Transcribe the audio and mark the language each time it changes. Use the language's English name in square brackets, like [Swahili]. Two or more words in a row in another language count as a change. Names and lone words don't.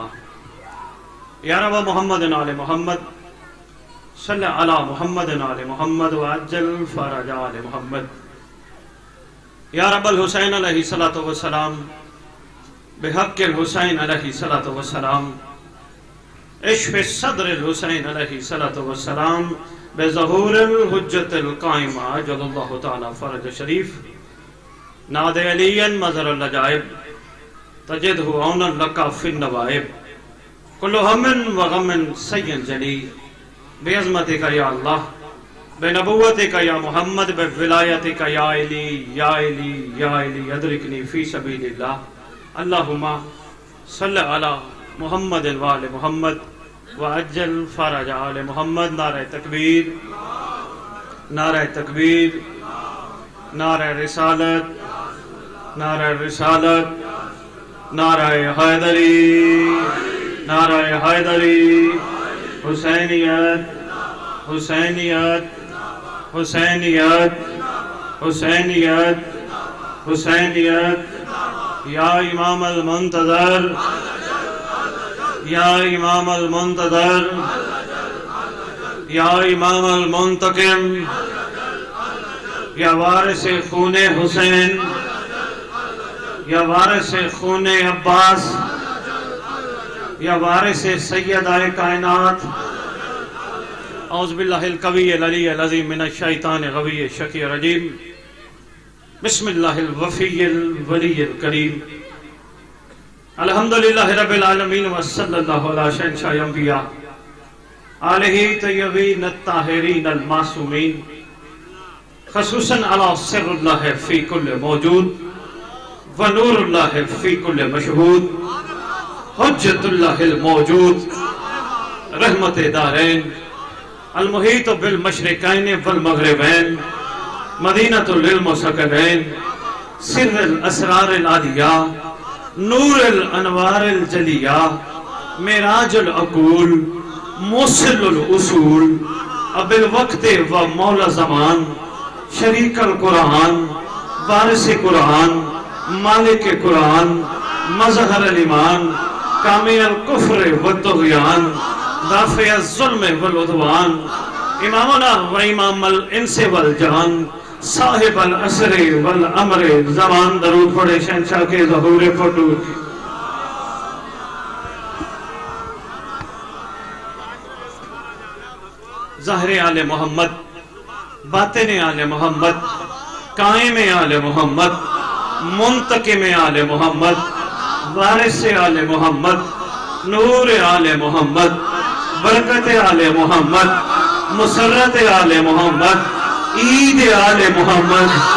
[Arabic] يا رب محمد آل محمد صل على محمد آل محمد وعجل فرج آل محمد. يا رب الحسين عليه الصلاة والسلام بحق الحسين عليه الصلاة والسلام اشف صدر الحسين عليه الصلاة والسلام بظهور الحجة القائم عجل الله تعالى فرج شريف ناد عليا مظهر العجائب تجده عونا لك في النوائب كل هم وغم سينجلي بعظمتك يا الله بنبوتك يا محمد بولايتك يا علي يا علي يا علي أدركني في سبيل الله. اللهم صل على محمد وآل محمد وعجل فرج آل محمد. [Urdu] نعرۂ تکبیر، نعرۂ تکبیر، نعرۂ رسالت، نعرۂ رسالت، نعرۂ حیدری، نعرۂ حیدری, नारे हैदरी, हुसैनियत, हुसैनियत, हुसैनियत, हुसैनियत, हुसैनियत। [Arabic] يا إمام المنتظر يا إمام المنتظر يا إمام المنتقم, [Urdu] یا وارث خونِ حسین، یا وارث خونِ عباس، یا وارث سیدۂ کائنات. [Arabic] أعوذ بالله القوي العلي العظيم من الشيطان الرجيم شكير رجيم. بسم الله الوفي الولي الكريم. الحمد لله رب العالمين وصلى الله على شهنشاه الأنبياء آله الطيبين الطاهرين المعصومين خصوصا على سر الله في كل موجود ونور الله في كل مشهود حجة الله الموجود رحمة الدارين المحيط بالمشرقين والمغربين مدينة للمسققنين سر الأسرار العالية نور الأنوار الجلية معراج العقول موصل الأصول أبي الوقت ومولى الزمان شریک القرآن وارث قرآن مالک قرآن مظہر الایمان کامی الکفر والطغیان دافع الظلم والعدوان امامنا و امام الانس والجان صاحب العصر والامر زمان. [Urdu] درود پڑھے شہنشاہ کے ظہور فتور. ظاہر آل محمد باطن آل محمد قائم آل محمد منتقم آل محمد وارث آل محمد نور آل محمد برکت آل محمد مسرت آل محمد عید آل محمد.